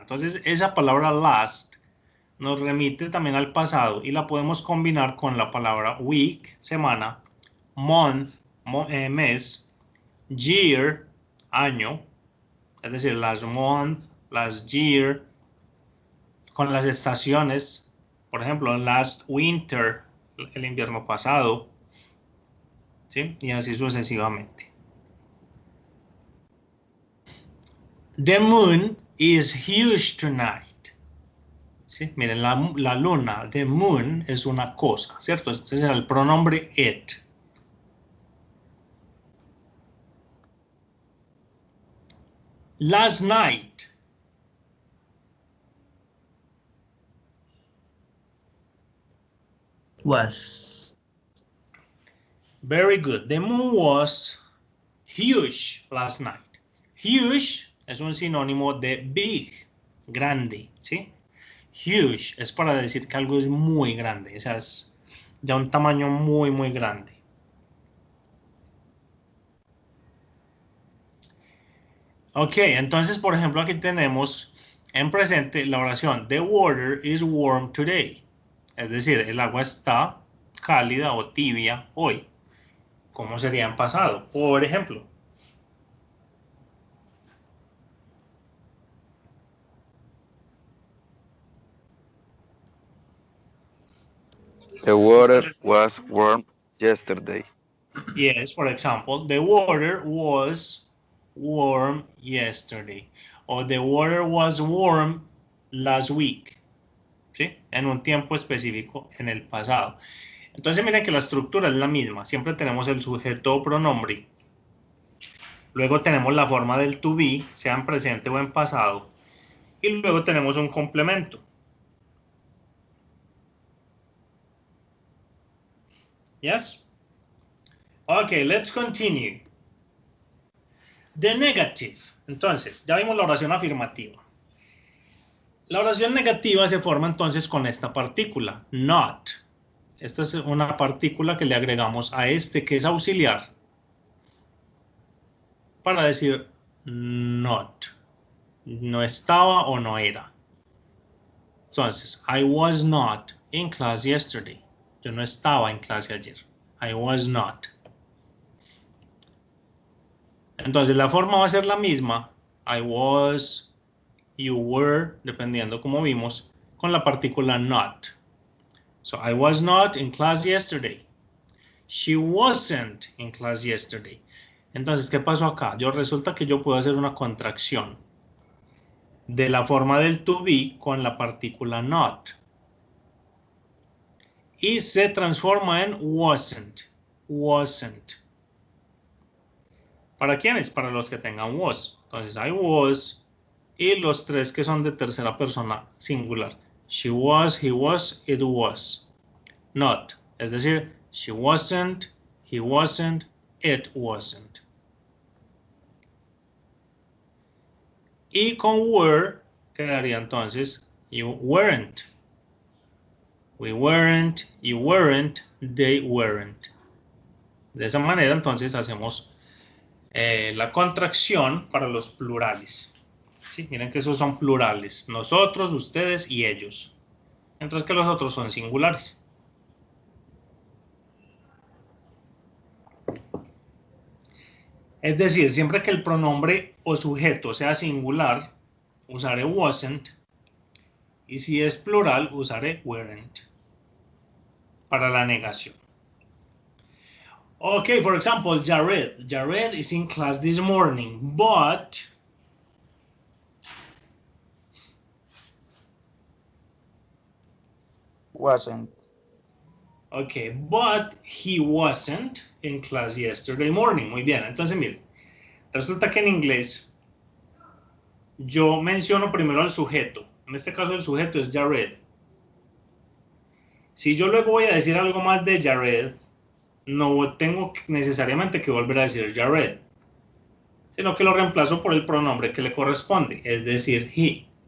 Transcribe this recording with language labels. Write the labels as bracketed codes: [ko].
[es] Entonces esa palabra last nos remite también al pasado y la podemos combinar con la palabra week, semana, month, mes, year, año, es decir, last month, last year, con las estaciones, por ejemplo, last winter, el invierno pasado, ¿sí? Y así sucesivamente. [en] The moon is huge tonight. [es] ¿Sí? Miren, la luna, the moon, es una cosa, ¿cierto? Este es el pronombre it. [en] Last night. Was. Very good. The moon was huge last night. [es] Huge es un sinónimo de big, grande, ¿sí? Huge es para decir que algo es muy grande, o sea, es ya un tamaño muy, muy grande. Ok, entonces, por ejemplo, aquí tenemos En presente, la oración [en] the water is warm today. [es] Es decir, el agua está cálida o tibia hoy. ¿Cómo sería en pasado? Por ejemplo, [en] The water was warm yesterday. yes, for example, the water was warm yesterday. O the water was warm last week. [es] ¿Sí? En un tiempo específico en el pasado. Entonces miren que la estructura es la misma. Siempre tenemos el sujeto o pronombre. Luego tenemos la forma del to be, sea en presente o en pasado. Y luego tenemos un complemento. [en] Yes? Okay, let's continue. The negative. [es] Entonces, ya vimos la oración afirmativa. La oración negativa se forma entonces con esta partícula, not. Esta es una partícula que le agregamos a este que es auxiliar para decir not. No estaba o no era. Entonces, [en] I was not in class yesterday. [es] Yo no estaba en clase ayer. [en] I was not. [es] Entonces, la forma va a ser la misma. I was, you were, dependiendo como vimos, con la partícula not. [en] So, I was not in class yesterday. She wasn't in class yesterday. [es] Entonces, ¿qué pasó acá? Resulta que yo puedo hacer una contracción de la forma del to be con la partícula not. Y se transforma en wasn't. Wasn't. ¿Para quiénes? Para los que tengan was. Entonces, I was. Y los tres que son de tercera persona singular. [en] She was, he was, it was. Not. [es] Es decir, [en] she wasn't, he wasn't, it wasn't. [es] Y con were quedaría entonces you weren't. [en] We weren't, you weren't, they weren't. [es] De esa manera entonces hacemos la contracción para los plurales. ¿Sí? Miren que esos son plurales. Nosotros, ustedes y ellos. Mientras que los otros son singulares. Es decir, siempre que el pronombre o sujeto sea singular, usaré wasn't. Y si es plural, usaré weren't. Para la negación. [en] Okay, for example, Jared. Jared is in class this morning, but Wasn't. okay, but he wasn't in class yesterday morning. [es] Muy bien, entonces miren, resulta que en inglés yo menciono primero al sujeto. En este caso el sujeto es Jared. Si yo luego voy a decir algo más de Jared, no tengo necesariamente que volver a decir Jared, sino que lo reemplazo por el pronombre que le corresponde, es decir, he.